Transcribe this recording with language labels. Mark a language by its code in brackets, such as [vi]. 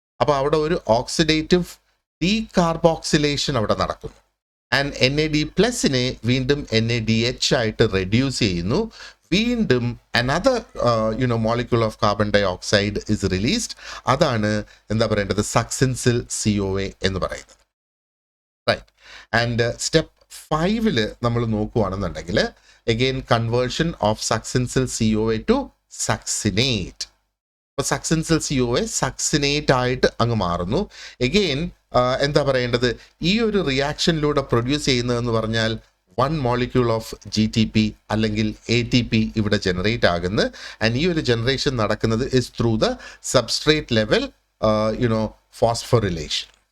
[ml] അപ്പോൾ അവിടെ ഒരു ഓക്സിഡേറ്റീവ് ഡീകാർബോക്സിലേഷൻ അവിടെ നടക്കുന്നു. ആൻഡ് NAD+നെ വീണ്ടും NADH ആയിട്ട് റെഡ്യൂസ് ചെയ്യുന്നു. [en] വീണ്ടും another molecule of carbon dioxide is released. [ml] അതാണ് എന്താ പറയേണ്ടത്, സക്സിൻസിൽ CoA എന്ന് പറയുന്നത്. റൈറ്റ്. [en] and step 5ൽ [ml] നമ്മൾ നോക്കുകയാണെന്നുണ്ടെങ്കിൽ [en] again conversion of succinyl CoA to succinate. [ml] അപ്പോൾ സക്സിൻസിൽ CoA സക്സിനേറ്റ് ആയിട്ട് അങ്ങ് മാറുന്നു. എഗെയിൻ എന്താ പറയേണ്ടത്, ഈ ഒരു റിയാക്ഷനിലൂടെ പ്രൊഡ്യൂസ് ചെയ്യുന്നതെന്ന് പറഞ്ഞാൽ 1 മോളിക്യൂൾ ഓഫ് GTP അല്ലെങ്കിൽ ATP ഇവിടെ ജനറേറ്റ് ആകുന്നു. [en] and [ml] ഈ ഒരു ജനറേഷൻ നടക്കുന്നത് [en] Is through the substrate level phosphorylation.